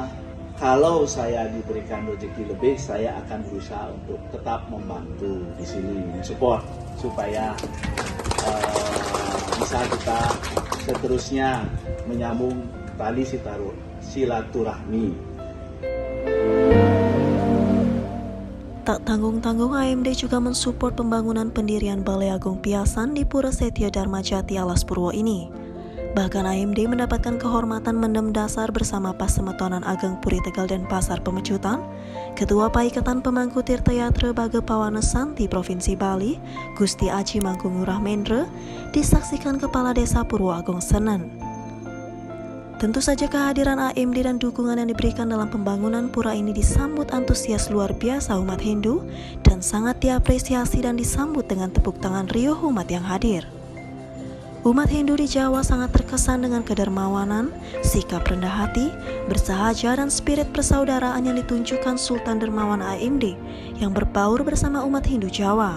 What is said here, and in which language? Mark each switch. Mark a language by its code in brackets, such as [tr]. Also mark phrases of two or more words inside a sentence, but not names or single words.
[id] Kalau saya diberikan rezeki lebih, saya akan berusaha untuk tetap membantu di sini, mensupport supaya bisa kita seterusnya menyambung tali silaturahmi. Tak tanggung-tanggung, AMD juga mensupport pembangunan pendirian Balai Agung Piasan di Pura Setia Dharma Jati Alas Purwo ini. Bahkan AMD mendapatkan kehormatan mendem dasar bersama Pasemetonan Ageng Puri Tegal Denpasar Pemecutan, Ketua Paikatan Pemangku Tirta Yatra Bagapawana Santi Provinsi Bali, Gusti Aji Mangku Ngurah Mendra, disaksikan Kepala Desa Purwo Agung Senen. Tentu saja kehadiran AMD dan dukungan yang diberikan dalam pembangunan pura ini disambut antusias luar biasa umat Hindu dan sangat diapresiasi dan disambut dengan tepuk tangan riuh umat yang hadir. Umat Hindu di Jawa sangat terkesan dengan kedermawanan, sikap rendah hati, bersahaja, dan spirit persaudaraan yang ditunjukkan Sultan Dermawan AMD yang berbaur bersama umat Hindu Jawa.